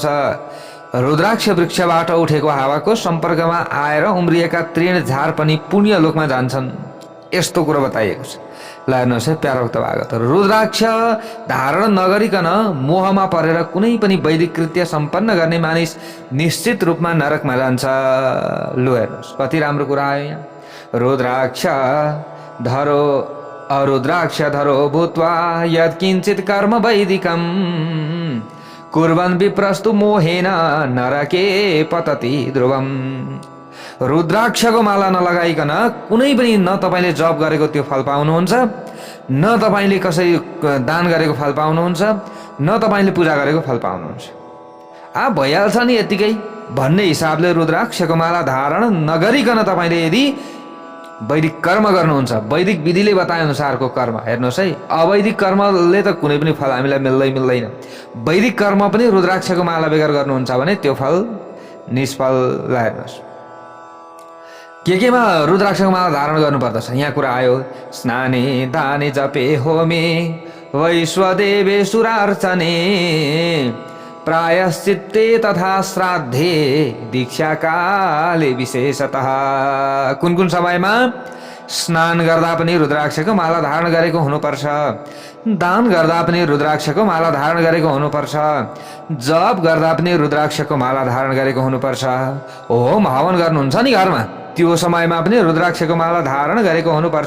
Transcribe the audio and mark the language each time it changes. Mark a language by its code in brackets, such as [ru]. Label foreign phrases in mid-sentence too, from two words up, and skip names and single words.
[ne] रुद्राक्ष वृक्षबाट उठेको हावाको सम्पर्कमा आएर उम्रिएका तृण झार पनि पुण्य लोकमा जान्छन्, यस्तो कुरो बताइएको छ। ल हेर्नुहोस् है प्यारो भक्त भागवतहरू, रुद्राक्ष धारण नगरिकन मोहमा परेर कुनै पनि वैदिक कृत्य सम्पन्न गर्ने मानिस निश्चित रूपमा नरकमा जान्छ। लु हेर्नुहोस् कति राम्रो कुरा आयो यहाँ। [sa] रुद्राक्ष धरो अरुद्राक्ष धरो भूत्वा यत्किञ्चित् कर्म वैदिकम् कुर्वन् विप्रस्तु मोहेन नरके पतति ध्रुवम्। [ne] रुद्राक्षको माला नलगाइकन कुनै पनि न तपाईँले जप गरेको त्यो फल पाउनुहुन्छ, न तपाईँले कसै दान गरेको फल पाउनुहुन्छ, न तपाईँले पूजा गरेको फल पाउनुहुन्छ। भइहाल्छ नि यतिकै भन्ने हिसाबले रुद्राक्षको माला धारण नगरिकन तपाईँले यदि वैदिक कर्म गर्नुहुन्छ, वैदिक विधिले बताए अनुसारको कर्म, हेर्नुहोस् है, अवैदिक कर्मले त कुनै पनि फल हामीलाई मिल्दैन। वैदिक कर्म पनि रुद्राक्षको माला बेगर गर्नुहुन्छ भने त्यो फल निष्फल। ल हेर्नुहोस् केमा रुद्राक्षको माला धारण गर्नुपर्दछ यहाँ कुरा आयो। [sa] स्नाने दाने जपे होमे वैश्वदेवे सुरार्चने प्रायश्चित्ते तथा श्राद्धे दीक्षा काले विशेषतः। [ne] कुन समयमा स्नान गर्दा पनि रुद्राक्षको माला धारण गरेको हुनुपर्छ, दान गर्दा पनि रुद्राक्षको माला धारण गरेको हुनुपर्छ, जप गर्दा पनि रुद्राक्षको माला धारण गरेको हुनुपर्छ, होम हवन गर्नुहुन्छ नि घरमा त्यो समयमा पनि रुद्राक्षको माला धारण गरेको हुनुपर्छ।